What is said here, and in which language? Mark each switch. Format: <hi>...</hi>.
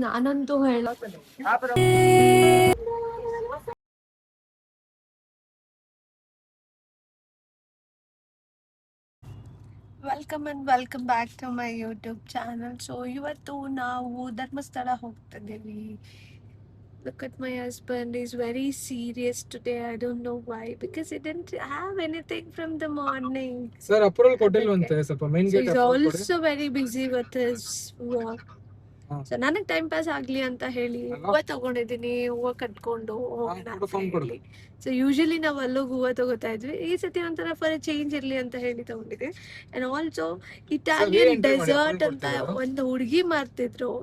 <kn>ನಾನಂತೂ ಹೇಳ</kn> <en>Welcome back to my YouTube channel.</en> <kn>So ಇವತ್ತು ನಾವು Dharmasthala ಹೋಗ್ತಿದ್ದೀವಿ.</kn> <en>Look at my husband, he's very serious today. I don't know why, because he didn't have anything from the morning.</en> <kn>Sir approval ಕೊಟ್ಟಿಲ್ವಂತೆ ಸ್ವಲ್ಪ main</kn> <en>So gate he's also very busy with his work.</en> <kn>So ನನಗೆ time pass ಆಗ್ಲಿ ಅಂತ ಹೇಳಿ ಹೂವ ತಗೊಂಡಿದ್ದೀನಿ. ಹೂವ ಕಟ್ಕೊಂಡು ಹೋಗೋಣ ಅಂತ ಹೇಳಿ. ಸೊ ಯೂಶಲಿ ನಾವು ಅಲ್ಲೋಗಿ ಹೂವ ತಗೋತಾ ಇದ್ವಿ. ಈ ಸತಿ ಒಂಥರ ಫಾರ್ ಚೇಂಜ್ ಇರ್ಲಿ ಅಂತ ಹೇಳಿ ತಗೊಂಡಿದ್ವಿ. ಅಂಡ್ ಆಲ್ಸೋ ಇಟಾಲಿಯನ್ ಡೆಸರ್ಟ್ ಅಂತ ಒಂದು ಹುಡುಗಿ ಮಾಡ್ತಿದ್ರು.</kn>